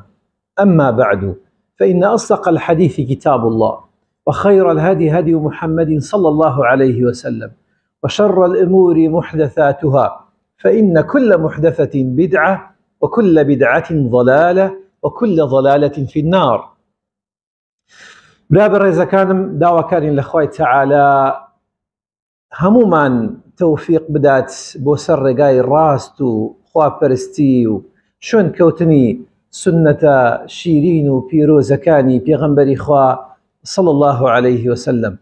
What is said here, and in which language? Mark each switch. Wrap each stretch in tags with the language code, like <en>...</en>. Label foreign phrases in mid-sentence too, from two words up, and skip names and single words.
<ar>أما بعد، فإن أصدق الحديث كتاب الله، وخير الهدي هدي محمد صلى الله عليه وسلم، وشر الأمور محدثاتها، فإن كل محدثة بدعة وكل بدعة ضلالة وكل ضلالة في النار.</ar> <ckb>برابر رزقانم داواکارین لخوای تعالى هەموومان تەوفیق بدات بۆ سەر ڕێگای ڕاست و خواپەرستی و شوێن کەوتنی سنەتە شیرین و پیرۆزەکانی پێغەمبەری خوا</ckb> <ar>صلی الله عليه وسلم.</ar>